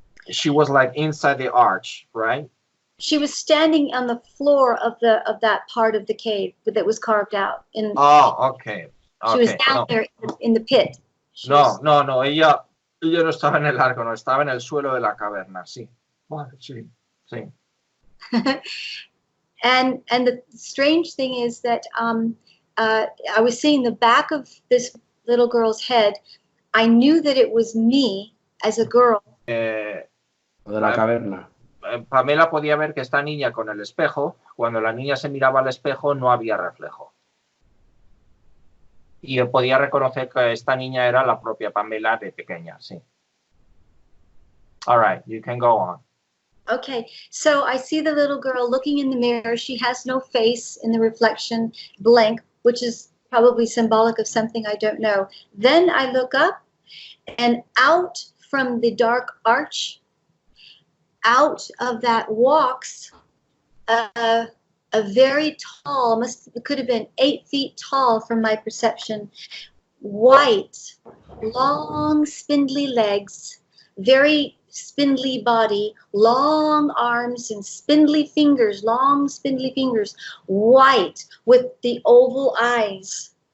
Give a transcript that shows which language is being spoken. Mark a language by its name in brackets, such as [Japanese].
[English] She was like inside the arch, right? She was standing on the floor of that part of the cave that was carved out. Okay. She was down there in the pit. [Spanish] No, ella no estaba en el arco, no, estaba en el suelo de la caverna, sí. Bueno, sí. [English] And the strange thing is that I was seeing the back of this little girl's head. I knew that it was me as a girl. [Spanish] De la caverna. Pamela podía ver que esta niña con el espejo, cuando la niña se miraba al espejo no había reflejo. Y yo podía reconocer que esta niña era la propia Pamela de pequeña, sí. [English] All right, you can go on. Okay, so I see the little girl looking in the mirror. She has no face in the reflection, blank, which is probably symbolic of something I don't know. Then I look up, and out from the dark arch, out of that walks a very tall, could have been 8 feet tall from my perception, white, long, spindly legs, very spindly body, long arms and spindly fingers, long spindly fingers, white with the oval eyes.